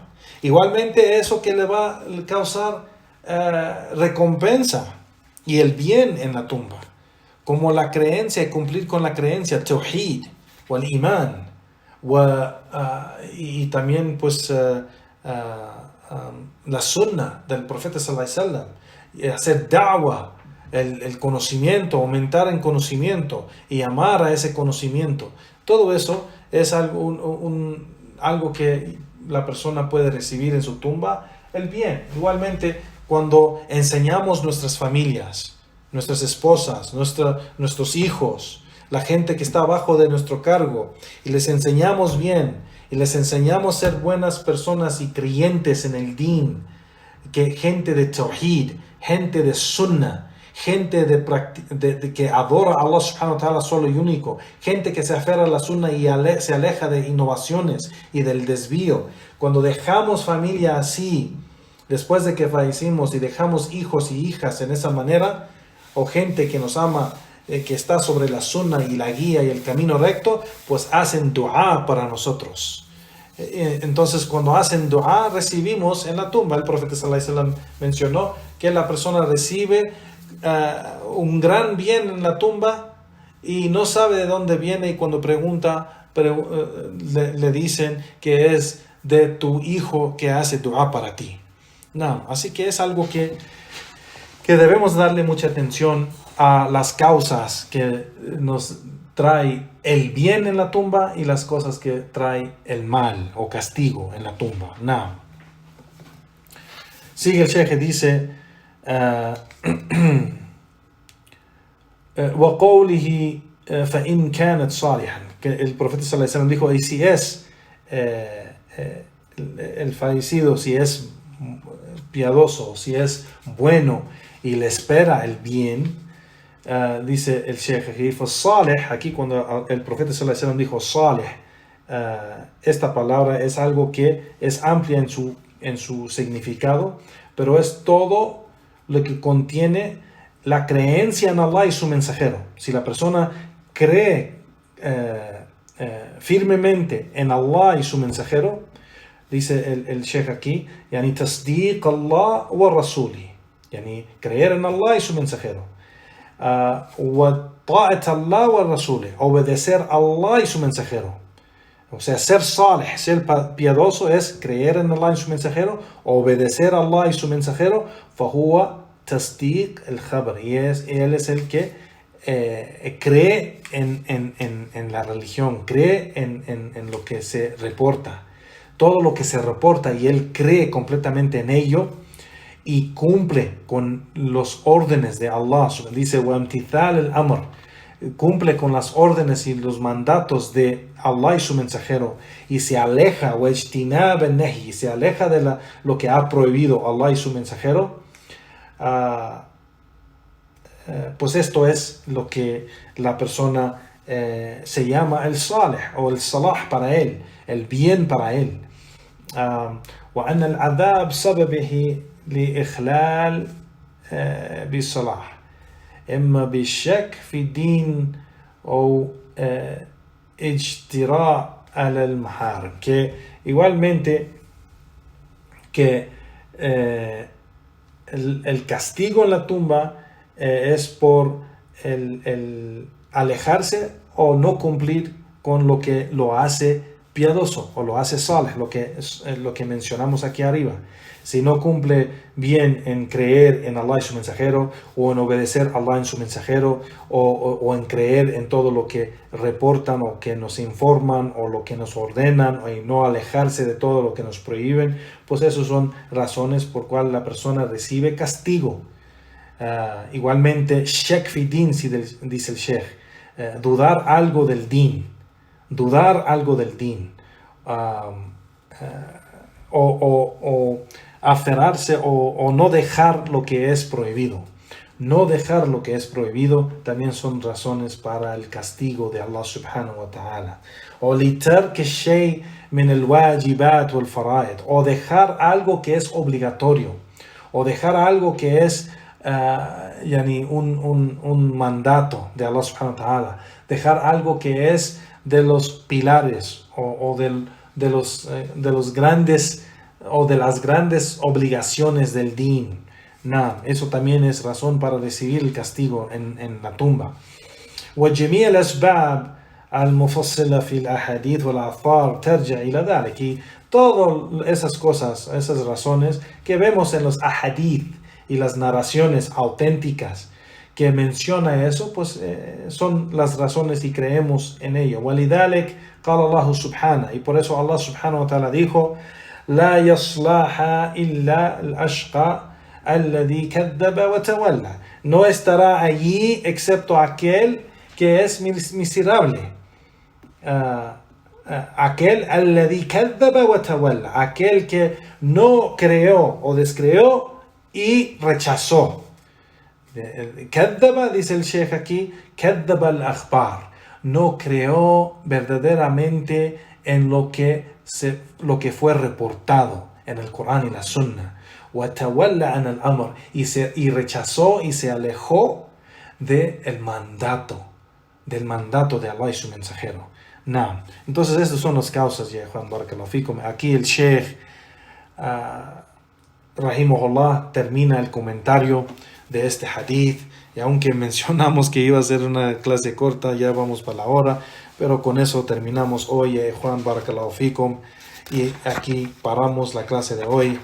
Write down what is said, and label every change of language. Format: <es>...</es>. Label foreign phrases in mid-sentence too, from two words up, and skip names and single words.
<es>Igualmente eso que le va a causar recompensa y el bien en la tumba, como la creencia y cumplir con la creencia, tawhid, o el iman, y también pues la sunna del profeta</es> <ar>صلى الله عليه وسلم,</ar> <es>hacer da'wah, el conocimiento, aumentar en conocimiento y amar a ese conocimiento. Todo eso es algo que la persona puede recibir en su tumba. el bien. Igualmente, cuando enseñamos nuestras familias, nuestras esposas, nuestros hijos, la gente que está abajo de nuestro cargo, y les enseñamos bien, y les enseñamos a ser buenas personas y creyentes en el din, que gente de tawhid, gente de sunnah, gente que adora a Allah</es> <ar>سبحانه وتعالى</ar> <es>solo y único, gente que se aferra a la sunnah y se aleja de innovaciones y del desvío. Cuando dejamos familia así, después de que fallecimos, y dejamos hijos y hijas en esa manera, o gente que nos ama, que está sobre la sunnah y la guía y el camino recto, pues hacen dua para nosotros. Entonces, cuando hacen dua, recibimos en la tumba. El profeta</es> <ar>صلى الله عليه وسلم</ar> <es>mencionó que la persona recibe un gran bien en la tumba y no sabe de dónde viene, y cuando pregunta, le dicen que es de tu hijo que hace dua para ti. No, así que es algo que debemos darle mucha atención a las causas que nos trae el bien en la tumba y las cosas que trae el mal o castigo en la tumba. No. Sigue el Sheikh, dice</es> <ar>وقوله فإن كانت صالحا,</ar> <es>que el profeta</es> <ar>صلى الله عليه وسلم</ar> <es>dijo, y si es el fallecido, si es piadoso, si es bueno y le espera el bien, dice el Sheikh aquí, salih, aquí cuando el profeta</es> <ar>صلى الله عليه وسلم</ar> <es>dijo salih, esta palabra es algo que es amplia en su significado, pero es todo lo que contiene la creencia en Allah y su mensajero. Si la persona cree firmemente en Allah y su mensajero, dice el Sheikh aquí,</es> <ar>يعني تصديق الله ورسوله,</ar> <es>yani creer en Allah y su mensajero,</es> <ar>وطاعة الله ورسوله,</ar> <es>obedecer a Allah y su mensajero. O sea, ser salih, ser piadoso, es creer en Allah y su mensajero, obedecer a Allah y su mensajero,</es> <ar>فهو تصديق الخبر,</ar> <es>y él es el que cree en la religión, cree en lo que se reporta. Todo lo que se reporta, y él cree completamente en ello y cumple con los órdenes de Allah. Dice,</es> <ar>وَامْتِثَالِ الْأَمْرِ,</ar> <es>cumple con las órdenes y los mandatos de Allah y su mensajero, y se aleja,</es> <ar>وَاجْتِنَابَ النَّهِي,</ar> <es>se aleja de lo que ha prohibido Allah y su mensajero. Pues esto es lo que la persona se llama el salih o el salah para él, el bien para él.</es> <ar>وأن العذاب سببه لإخلال بالصلاح إما بالشك في الدين أو اجتراء على المحارم,</ar> <es>que igualmente que el castigo en la tumba es por el alejarse o no cumplir con lo que lo hace piadoso o lo hace salih, lo que mencionamos aquí arriba. Si no cumple bien en creer en Allah y su mensajero, o en obedecer a Allah y su mensajero, o en creer en todo lo que reportan o que nos informan o lo que nos ordenan, y no alejarse de todo lo que nos prohíben, pues esas son razones por cual la persona recibe castigo. Igualmente,</es> <ar>شك في الدين,</ar> <es>dice el Sheikh, dudar algo del din, o aferrarse o no dejar lo que es prohibido. No dejar lo que es prohibido también son razones para el castigo de Allah</es> <ar>سبحانه وتعالى. O لترك شيء من الواجبات والفرائض,</ar> <es>o dejar algo que es obligatorio, o dejar algo que es un mandato de Allah</es> <ar>سبحانه وتعالى,</ar> <es>dejar algo que es de los pilares o de los grandes o de las grandes obligaciones del din. Eso también es razón para recibir el castigo en la tumba.</es> <ar>وجميع الأسباب المفصلة في الأحاديث والآثار ترجع إلى ذلك.</ar> <es>Y todas esas cosas, esas razones que vemos en los ahadith y las narraciones auténticas que menciona eso, pues son las razones y creemos en ello.</es> <ar>وَلِذَلِكَ قال الله سبحانه,</ar> <es>y por eso Allah</es> <ar>سبحانه وتعالى</ar> <es>dijo,</es> <ar>لا يصلاها إلا الأشقى الذي كذب وتولى.</ar> <es>No estará allí excepto aquel que es miserable.</es> <ar>Aquel الذي كذب وتولى,</ar> <es>aquel que no creó o descreó y rechazó. كذب, dice el Sheikh aquí,</es> <ar>كذب الأخبار,</ar> <es>no creó verdaderamente en lo que fue reportado en el Corán y la Sunna.</es> <ar>وتولى عن الأمر,</ar> <es>y rechazó y se alejó del mandato de Allah y su mensajero. No. Entonces estas son las causas, ya Juan</es> <ar>بارك الله فيكم.</ar> <es>Aquí el Sheikh Rahimahullah termina el comentario de este hadith, y aunque mencionamos que iba a ser una clase corta, ya vamos para la hora, pero con eso terminamos hoy, Juan</es> <ar>بارك الله فيكم,</ar> <es>y aquí paramos la clase de hoy.</es>